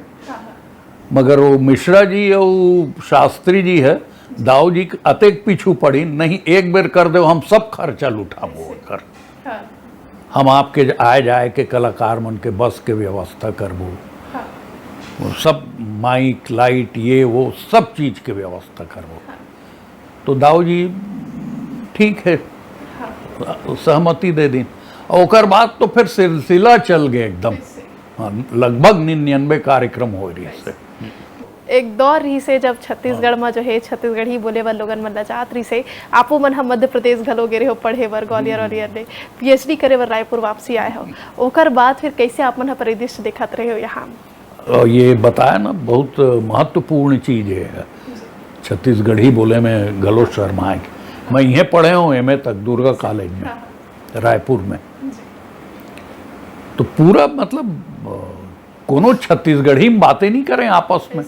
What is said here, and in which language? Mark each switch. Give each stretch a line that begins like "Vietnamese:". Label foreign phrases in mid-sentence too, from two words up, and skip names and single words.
Chhattisgarhi: मगर वो मिश्रा जी और शास्त्री जी है दाऊ जी अतेक पीछू पड़ी नहीं, एक बेर कर दो हम सब खर्चा लुटाबो कर, हम आपके आए जाए के कलाकार मन के बस के व्यवस्था करबो, सब माइक लाइट ये वो सब चीज के व्यवस्था करबो। तो दाऊ जी ठीक है सहमति दे दी। और ओकर बाद तो फिर सिलसिला चल गए एकदम। लगभग 99 कार्यक्रम हो रही से। एक दौर रही से जब छत्तीसगढ़ में जो है छत्तीसगढ़ी बोले वाले लोगन मन जात रही से, आपो मन हम मध्य प्रदेश घलो गे रहे हो पढ़े बर ग्वालियर और ने PhD करे बर रायपुर वापसी आए हो। ओकर बाद फिर कैसे आप मन परिदृश्य देखत रहे हो यहाँ? और ये बताया ना बहुत महत्वपूर्ण चीज है छत्तीसगढ़ी बोले में गलो शर्माए। मैं यहीं पढ़े हूँ MA तक दुर्गा कॉलेज में रायपुर में। तो पूरा मतलब कोनो छत्तीसगढ़ी में बातें नहीं करें आपस में।